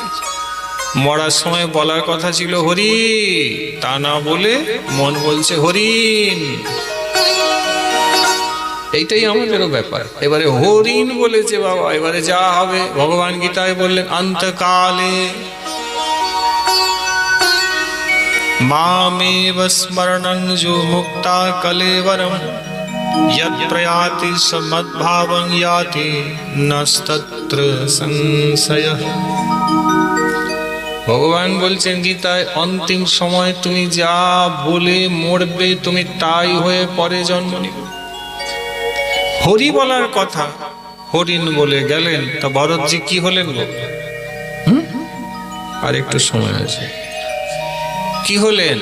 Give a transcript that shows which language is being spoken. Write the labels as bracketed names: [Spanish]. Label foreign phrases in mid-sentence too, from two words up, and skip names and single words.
[Bangla] মরার সময় বলার কথা ছিল হরি, তা না বলে মন বলছে হরিণ। এইটাই আমাদেরও ব্যাপার। এবারে হরিণ বলেছে বাবা, এবারে যা হবে। ভগবান গীতায় বললেন [Sanskrit] অন্তকালে মামেব স্মরণং যো মুক্তা কলেবরম यत् प्रयाति स मद्भावं याति नस्तत्र संशयः। [Bangla] ভগবান বলছেন গীতায় অন্তিম সময় তুমি যা বলে মরবে তুমি তাই হয়ে পরে জন্ম নিবে। হরি বলার কথা হরিণ বলে গেলেন, তা ভরতজি কি হলেন গো? আর একটু সময় আছে, কি হলেন?